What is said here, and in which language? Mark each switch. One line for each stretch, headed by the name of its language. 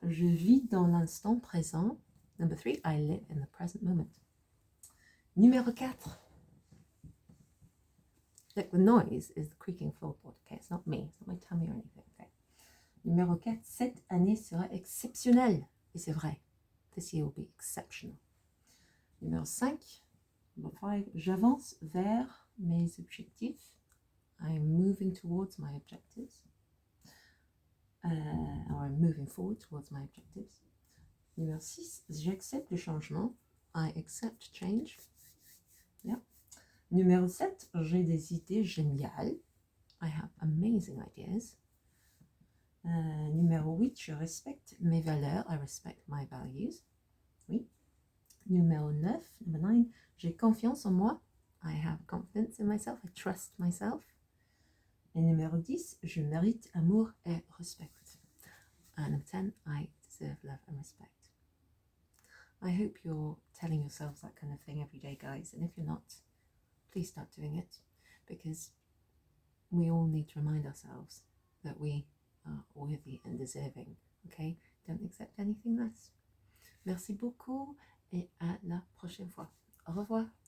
French: Je vis dans l'instant présent.
English: Number 3. I live in the present moment. Numéro 4. Look, the noise is the creaking floorboard. Okay, it's not me. It's not my tummy or anything. Okay.
French: Numéro 4, cette année sera exceptionnelle. Et c'est vrai.
English: This year will be exceptional. Numéro 5, number 5,
French: j'avance vers mes objectifs.
English: I'm moving towards my objectives. Or I'm moving forward towards my objectives.
French: Numéro 6, j'accepte le changement.
English: I accept change. Yeah.
French: Numéro 7, j'ai des idées géniales.
English: I have amazing ideas.
French: Numéro 8, je respecte mes valeurs.
English: I respect my values.
French: Oui. Numéro 9, number 9, j'ai confiance en moi.
English: I have confidence in myself. I trust myself.
French: Et numéro 10, je mérite amour et respect.
English: And number 10, I deserve love and respect. I hope you're telling yourselves that kind of thing every day, guys. And if you're not, please start doing it, because we all need to remind ourselves that we are worthy and deserving. Okay? Don't accept anything less.
French: Merci beaucoup et à la prochaine fois. Au revoir.